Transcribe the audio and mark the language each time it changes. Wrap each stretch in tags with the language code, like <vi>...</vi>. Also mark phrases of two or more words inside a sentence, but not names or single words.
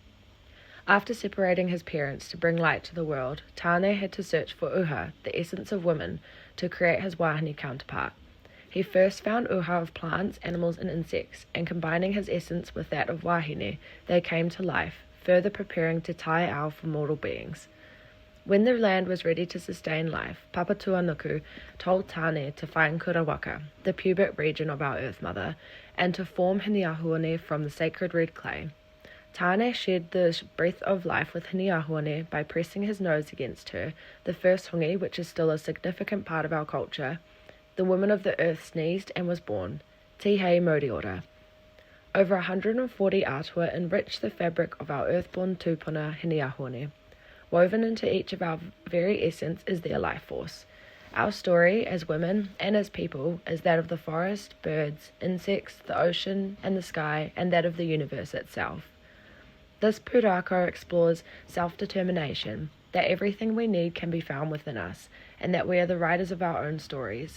<en>After separating his parents to bring light to the world, Tane had to search for uha, the essence of women, to create his wahine counterpart. He first found uha of plants, animals and insects, and combining his essence with that of wahine, they came to life, further preparing</en> <mi>te taiao</mi> <en>for mortal beings. When the land was ready to sustain life, Papatuanuku told Tane to find Kurawaka, the pubic region of our Earth Mother, and to form Hineahuone from the sacred red clay. Tane shared the breath of life with Hineahuone by pressing his nose against her, the first hongi, which is still a significant part of our culture. The woman of the earth sneezed and was born,</en> <mi>Tihei Moriora.</mi> <en>Over 140 atua enrich the fabric of our earthborn tūpuna Hineahuone. Woven into each of our very essence is their life force. Our story as women and as people is that of the forest, birds, insects, the ocean and the sky, and that of the universe itself. This pūrākau explores self-determination, that everything we need can be found within us, and that we are the writers of our own stories.</en>